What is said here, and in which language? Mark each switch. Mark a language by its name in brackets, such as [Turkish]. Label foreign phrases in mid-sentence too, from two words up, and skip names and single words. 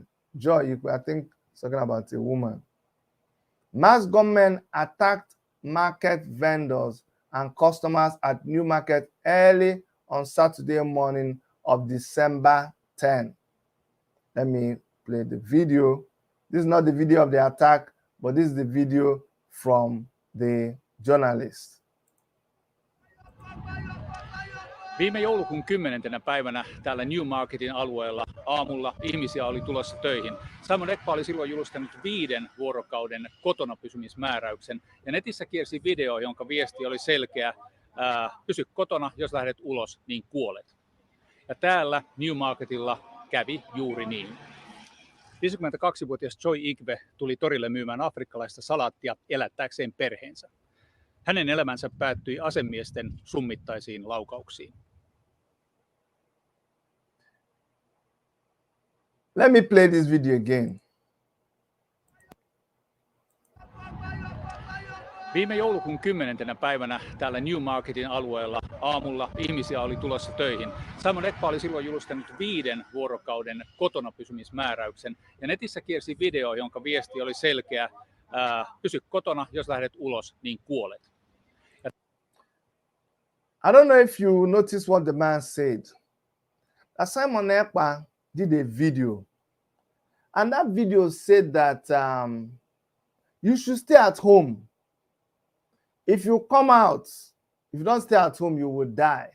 [English] Joy Ekpa, I think talking about a woman. Masked gunmen attacked market vendors and customers at New Market early on Saturday morning of December 10. Let me play the video. This is not the video of the attack, but this is the video from the journalist. [Finnish] Viime joulukuun 10. päivänä täällä New Marketin alueella aamulla ihmisiä oli tulossa töihin. Simon Ekpa oli silloin julistanut 5 vuorokauden kotona pysymismääräyksen. Ja netissä kiersi video, jonka viesti oli selkeä: pysy kotona, jos lähdet ulos, niin kuolet. Ja täällä New Marketilla kävi juuri niin. 52-vuotias Joy Ekpa tuli torille myymään afrikkalaista salaattia elättääkseen perheensä. Hänen elämänsä päättyi asemiesten summittaisiin laukauksiin. [English] Let me play this video again. [Finnish] Viime joulukuun 10. päivänä täällä New Marketin alueella aamulla ihmisiä oli tulossa töihin. Simon Ekpa oli silloin julistanut 5 vuorokauden kotona pysymismääräyksen. Ja netissä kiersi video, jonka viesti oli selkeä: pysy kotona, jos lähdet ulos, niin kuolet. [English] I don't know if you noticed what the man said. Simon Ekpa did a video, and that video said that you should stay at home. If you come out, if you don't stay at home, you will die.